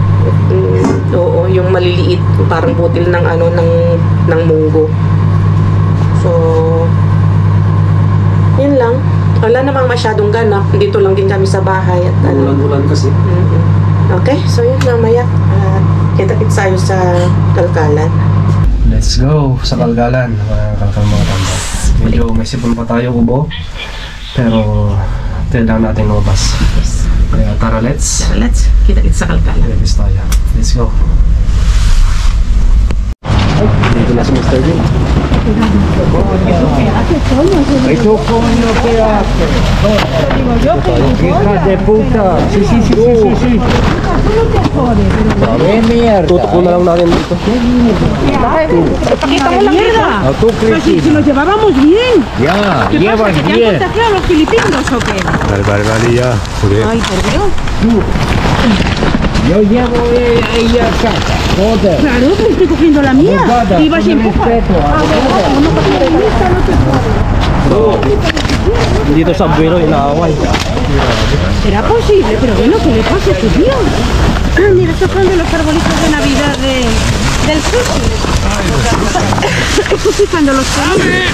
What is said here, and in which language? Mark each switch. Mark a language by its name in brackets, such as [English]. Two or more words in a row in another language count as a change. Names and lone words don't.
[Filipino] Oo, yung maliliit, parang butil ng ng munggo. So, namang masyadong ganap. Dito lang din kami sa bahay at ano. Ulan-ulan kasi. Okay, so yun mamaya. Kita-kits tayo sa Kalkalan. [English] Let's go [Filipino] sa Kalgalan, mga tanda. Medyo may sipon pa tayo ubo, pero kailangan natin lumabas. Kaya tara, let's Kita-kits sa Kalkalan. Let's tayo. [English] Let's go. [Filipino] Dito na si Mr. Bean. [Spanish] Ito coño que hace. Hija de puta. Sí. ¡Qué mierda! [Filipino] Tutuko na lang natin dito. Pakita mo lang mierda. [Spanish] No, tú Si nos llevábamos bien. Ya, ¿Qué pasa? llevas ¿Que te han bien. contagiado los filipinos o qué? Vale, ya. Ay, por Dios. Yo llevo ahí a casa. Joder. Claro, que estoy cogiendo la mía. Abogada, Y vas con y empujas. respeto, abogada. No pasa nada, no te [Filipino] Dito sa buwero, inaaway. [Spanish] ¿Será posible? Pero bueno, ¿qué le pasa a este tío? Ah, mira, estos son de los arbolitos de Navidad del sushi. Estos sí cuando los ponen.